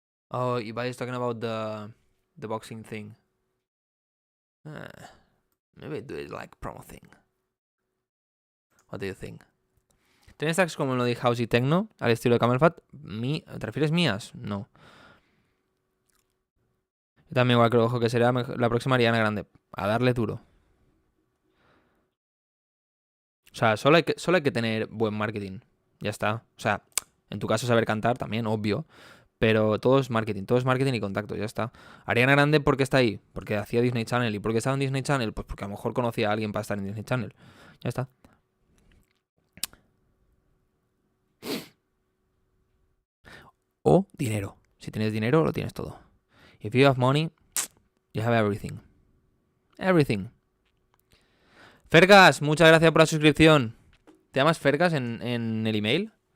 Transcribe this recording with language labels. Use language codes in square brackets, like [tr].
[en] Oh, Ibai is talking about the boxing thing. Maybe do it like promo thing. What do you think? [es] ¿Tienes tracks como lo de House y Techno al estilo de Camelfat? ¿Te refieres mías? No. Yo también igual creo que será la próxima Ariana Grande. A darle duro. O sea, solo hay que tener buen marketing. Ya está. O sea, en tu caso saber cantar también, obvio. Pero todo es marketing y contacto, ya está. Ariana Grande, ¿por qué está ahí? Porque hacía Disney Channel. ¿Y por qué estaba en Disney Channel? Pues porque a lo mejor conocía a alguien para estar en Disney Channel. Ya está. O dinero. Si tienes dinero, lo tienes todo. [en] If you have money, you have everything. Everything. [es] Fergas, muchas gracias por la suscripción. ¿Te llamas Fergas en el email?